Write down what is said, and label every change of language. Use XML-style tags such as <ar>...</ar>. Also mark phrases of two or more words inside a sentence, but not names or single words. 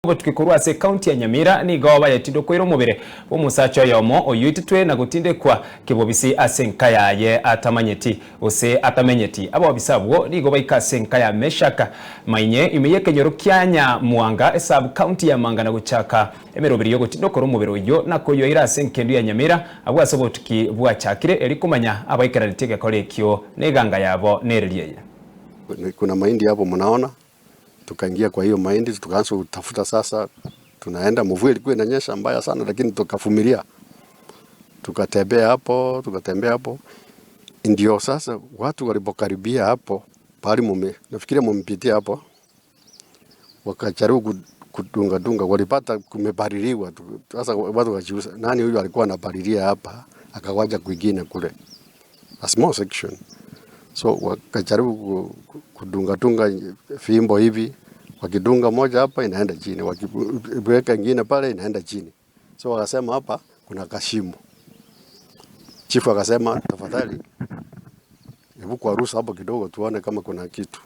<guz>Tukikorwa ase county ya Nyamira ni goba yatindo kwiro mubere omusacho yomo oyititwe na gutinde kwa kibobisi asenka yaye atamanyeti ose atamenyeti abo bisabwo ni goba ikasenka ya meshaka mainye imeyeke nyoro kyanya muanga</guz> <en>sub county</en> <guz>ya Manga na guchaka emerobiri yo gutindo koro mubere oyo nakoyo ira asenkendu ya Nyamira abo asobotuki bwa chakire elikumanya abaikaranitege kolekyo neganga yabo nereliye.</guz> <sw>Kuna mahindi hapo mnaona, tukaingia kwa hiyo mahindi tukaanza kutafuta. Sasa tunaenda, mvua ilikuwa inanyesha mbaya sana, lakini tukavumilia, tukatembea hapo ndio sasa watu walipokaribia hapo pale nafikiria mumpitia hapo, wakajaribu kudunga walipata kumebaririwa. Sasa watu wajiuliza nani huyu alikuwa anabariria hapa akawaja kwingine kule,</sw> <en>a small section.</en> <sw>So wakajaribu kudunga fimbo hivi, wakidunga moja hapa inaenda chini, wakiweka nyingine pale inaenda chini. So wakasema hapa kuna kashimo. Chifu akasema tafadhali hebu kuarusa hapo kidogo tuone kama kuna kitu.</sw>